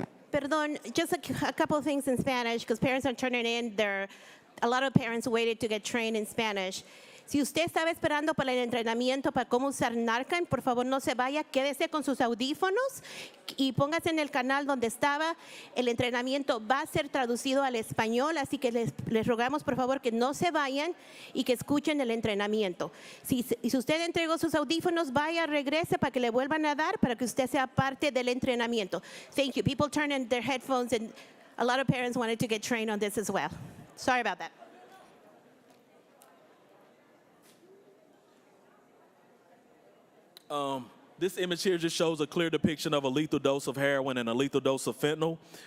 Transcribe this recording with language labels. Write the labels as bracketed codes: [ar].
[en] Perdón, just a couple of things in Spanish because parents are turning in. A lot of parents waited to get trained in Spanish. [es] Si usted estaba esperando para el entrenamiento para cómo usar Narcan, por favor no se vaya, quédese con sus audífonos y póngase en el canal donde estaba. El entrenamiento va a ser traducido al español, así que les rogamos por favor que no se vayan y que escuchen el entrenamiento. Si usted entregó sus audífonos, vaya, regrese para que le vuelvan a dar para que usted sea parte del entrenamiento. [en] Thank you. People turn in their headphones and a lot of parents wanted to get trained on this as well. Sorry about that. This image here just shows a clear depiction of a lethal dose of heroin and a lethal dose of fentanyl.